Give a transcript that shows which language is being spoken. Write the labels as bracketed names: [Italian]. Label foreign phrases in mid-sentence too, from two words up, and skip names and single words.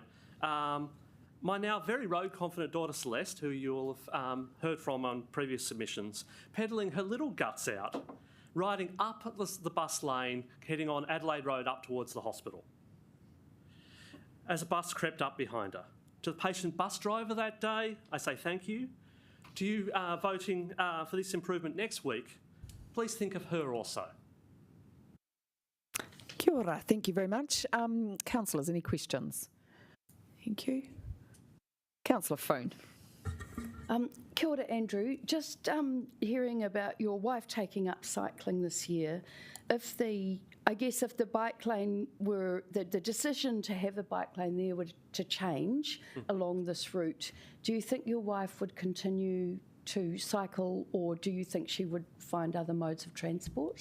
[English] My now very road-confident daughter Celeste, who you will have heard from on previous submissions, pedalling her little guts out, riding up the bus lane, heading on Adelaide Road up towards the hospital, as a bus crept up behind her. To the patient bus driver that day, I say thank you. To you voting for this improvement next week, please think of her also. [Māori] Kia ora, [English] thank you very much. Councillors, any questions? Thank you. Councillor Foon. [Māori] Kia ora, Andrew. [English] Just hearing about your wife taking up cycling this year, if the bike lane were, the decision to have a bike lane there were to change along this route, do you think your wife would continue to cycle, or do you think she would find other modes of transport?